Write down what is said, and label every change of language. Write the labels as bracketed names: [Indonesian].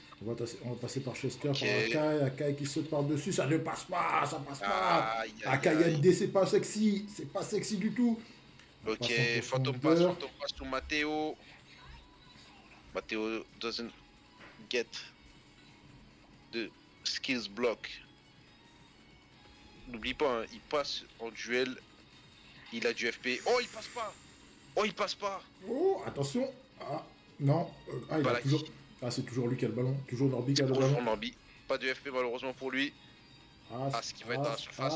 [French] On va passer par Chester, par Akai qui saute par-dessus, ça ne passe pas, ça passe pas. Akai MD, c'est pas sexy du tout. [English] Ok, Phantom pass to Matteo. Matteo doesn't get the skills block. [French] N'oublie pas, hein, il passe en duel. Il a du FP. Oh, il passe pas. Oh, attention. Ah, non. c'est toujours lui qui a le ballon. Toujours Norby qui a le ballon. Norby. Pas de FP malheureusement pour lui. As qui va être dans la surface.